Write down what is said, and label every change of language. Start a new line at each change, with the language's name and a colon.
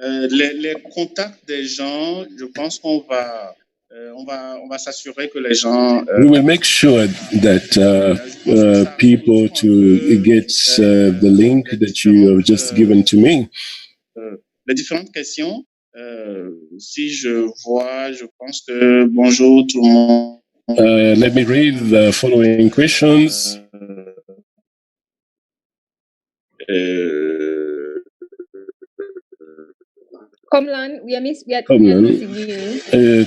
French: Les contacts des gens, je pense qu'on va, on va s'assurer que les gens.
English: We will make sure that people to get the link that you have just given to me.
French: Les différentes questions. Si je vois, je pense que bonjour tout le monde.
English: Let me read the following questions. KOMLAN, we are missing you.